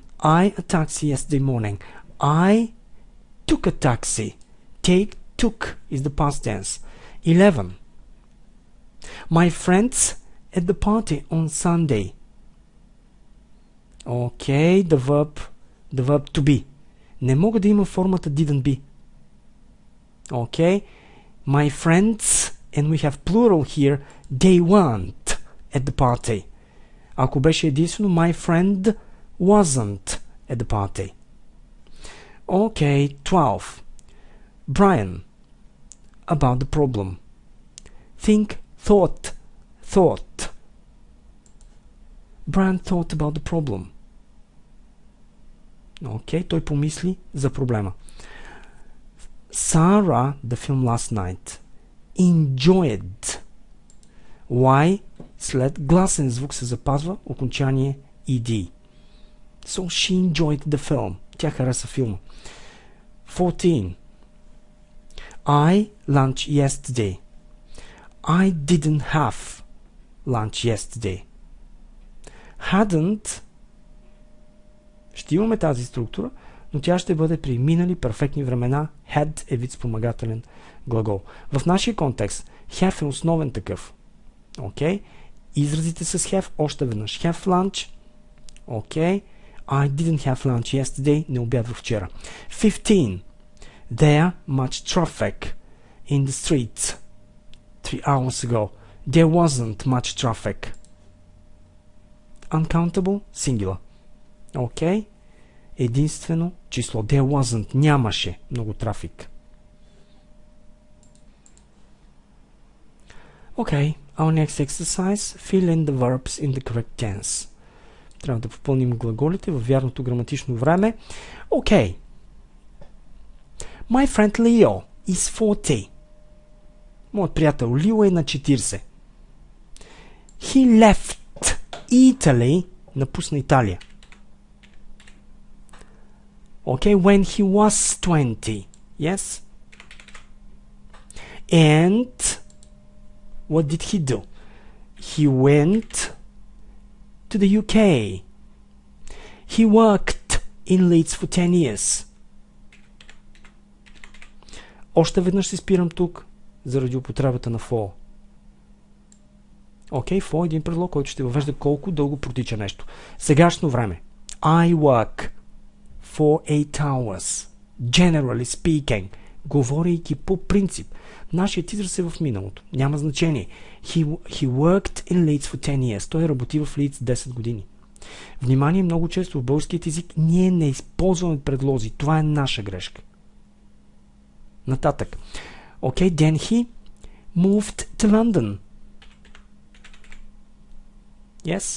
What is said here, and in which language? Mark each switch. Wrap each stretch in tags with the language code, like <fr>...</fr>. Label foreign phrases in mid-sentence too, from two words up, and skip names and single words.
<en>I a taxi yesterday morning. I took a taxi. Took is the past tense. 11. My friends at the party on Sunday. Okay, the verb to be.</en> <bg>Не мога да има формата</bg> <en>didn't be. Okay, my friends, and we have plural here, they weren't at the party.</en> <bg>Ако беше единствено,</bg> <en>my friend wasn't at the party. Okay, 12. Brian, about the problem. Think, thought. Brian thought about the problem.</en> <bg>Okay, той помисли за проблема.</bg> <en>Sarah, the film last night, enjoyed. Why?</en> <bg>След гласен звук се запазва окончание ed.</bg> <en>So she enjoyed the film.</en> <bg>Тя хареса филма. 14.</bg> <en>I lunch yesterday. I didn't have lunch yesterday. Hadn't.</en> <bg>Ще имаме тази структура, но тя ще бъде при минали перфектни времена. Had е вид спомагателен глагол. В нашия контекст have е основен такъв. Okay? Изразите с have още веднъж.</bg> <en>Have lunch. Okay? I didn't have lunch yesterday.</en> <bg>Не обядвах вчера. 15.</bg> <en>There much traffic in the streets. 3 hours ago. There wasn't much traffic. Uncountable, singular.</en> <bg>Okay? Единствено число.</bg> <en>There wasn't.</en> <bg>Нямаше много трафик.</bg> <en>Okay. Our next exercise. Fill in the verbs in the correct tense.</en> <bg>Трябва да попълним глаголите във вярното граматично време.</bg> <en>Okay. My friend Leo is 40.</en> <bg>Моят приятел Лио е на 40.</bg> <en>He left Italy.</en> <bg>Напусна Италия.</bg> <en>Okay, when he was 20. Yes? And what did he do? He went to the UK. He worked in Leeds for 10 years.</en> <bg>Още веднъж се спирам тук заради употребата на for. Окей, for е един предлог, който ще въвежда колко дълго протича нещо. Сегашно време.</bg> <en>I work for 8 hours. Generally speaking.</en> <bg>Говорейки по принцип. Нашият израз е в миналото. Няма значение.</bg> <en>He worked in Leeds for 10 years.</en> <bg>Той работи в Leeds 10 години. Внимание, много често в българският език ние не използваме предлози. Това е наша грешка. Нататък.</bg> <en>Okay, then he moved to London. Yes.</en>